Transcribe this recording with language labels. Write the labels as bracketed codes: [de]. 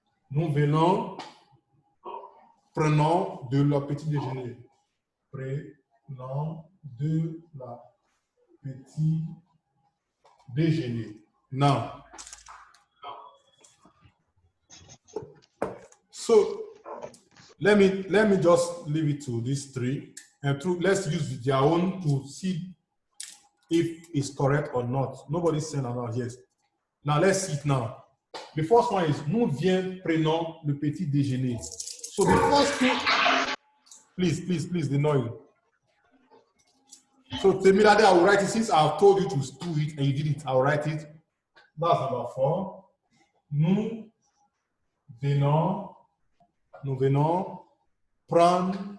[fr] Nous venons, prenons de la petit déjeuner. Prenons de la petit déjeuner. [en] Now, so let me just leave it to these three, and let's use their own to see if it's correct or not. Nobody's saying about yes. Now let's see it now. The first one is nous viens prenons le petit déjeuner. So the first two, please, the noise. So Temilade, I will write it since I've told you to do it and you did it. I'll write it. That's number 4. Nous venons prendre.